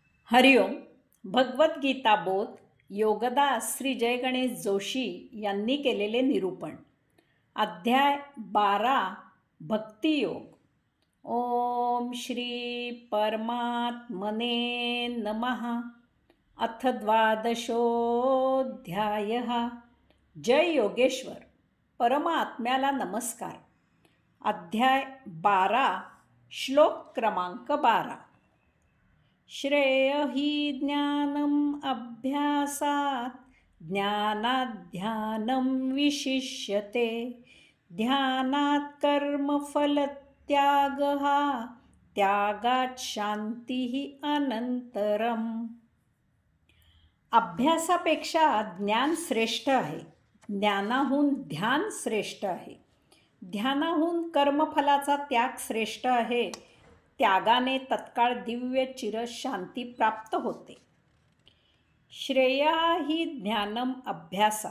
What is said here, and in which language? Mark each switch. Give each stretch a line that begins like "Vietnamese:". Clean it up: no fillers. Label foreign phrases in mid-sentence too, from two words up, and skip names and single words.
Marathi: हरिओम. भगवद्गीता बोध योगदास श्री जय गणेश जोशी यांनी केलेले निरूपण. अध्याय 12 भक्तियोग.
Sanskrit: ओम श्री परमात्मने नमः. अथ द्वादशोऽध्यायः.
Marathi: जय योगेश्वर. परमात्म्याला नमस्कार. अध्याय 12 श्लोक क्रमांक 12.
Sanskrit: श्रेय हि ज्ञानम् अभ्यासात् ज्ञानाध्यानं विशिष्यते ध्यानात् कर्मफलत्यागः त्यागात् शान्तिः अनंतरम.
Marathi: अभ्यासापेक्षा ज्ञान श्रेष्ठ आहे. ज्ञानाहून ध्यान श्रेष्ठ आहे. ध्यानाहून कर्मफलाचा त्याग श्रेष्ठ आहे. त्यागाने तत्काळ दिव्य चिरशांती प्राप्त होते.
Sanskrit: श्रेया ही ज्ञानम अभ्यासात.